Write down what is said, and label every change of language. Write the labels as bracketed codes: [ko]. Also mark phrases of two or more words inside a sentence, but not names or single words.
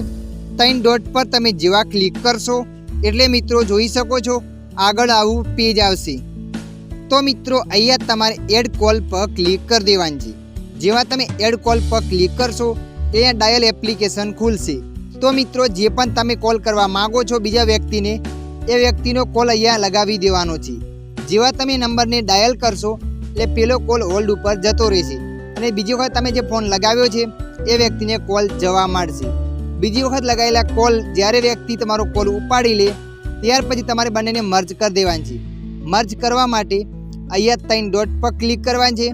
[gu] 3 ડોટ પર તમે જેવા ક્લિક કરશો એટલે મિત્રો જોઈ શકો છો આગળ આવું પેજ આવશે। તો મિત્રો અહીંયા તમારે [en] add call [gu] પર ક્લિક કરી દેવાનું છે। જેવા તમે [en] add call [gu] પર ક્લિક કરશો અહીંયા ડાયલ એપ્લિકેશન ખુલશે। તો મિત્રો જે પણ તમે કૉલ કરવા માંગો છો બીજા વ્યક્તિને એ વ્યક્તિનો કૉલ અહીંયા લગાવી દેવાનો છે। જેવા તમે નંબરને ડાયલ કરશો એટલે પેલો [en] call hold [gu] ઉપર જતો રહેશે અને બીજી વખત તમે જે ફોન લગાવ્યો છે એ વ્યક્તિને કોલ જવા મળશે। બીજી વખત લગાવેલા કોલ જ્યારે વ્યક્તિ તમારો કોલ ઉપાડી લે ત્યાર પછી તમારે બંનેને મર્જ કરી દેવાનું છે। મર્જ કરવા માટે અહીંયા 3 ડોટ પર ક્લિક કરવાનું છે।